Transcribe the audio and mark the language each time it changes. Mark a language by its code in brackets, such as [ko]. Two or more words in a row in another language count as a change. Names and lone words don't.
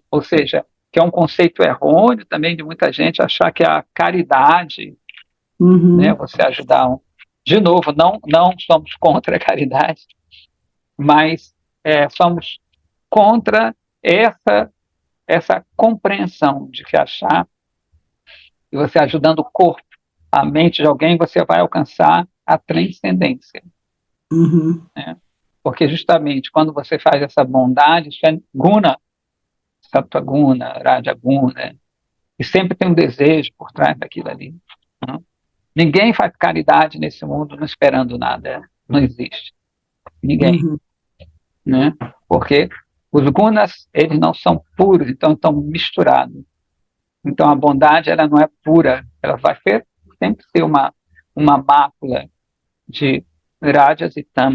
[pt] Ou seja, que é um conceito errôneo também de muita gente achar que a caridade, né, você ajudar de novo, não somos contra a caridade, mas somos contra essa compreensão de que achar que você ajudando o corpo, a mente de alguém, você vai alcançar a transcendência. Né? Porque justamente quando você faz essa bondade, isso é guna, [sa] sattva guna, raja guna, [pt] e sempre tem um desejo por trás daquilo ali. Né? Ninguém faz caridade nesse mundo não esperando nada, não existe. Ninguém. Né? Porque os gunas, eles não são puros, então estão misturados. Então a bondade, ela não é pura, ela vai sempre ser uma mácula de rajas e tamas.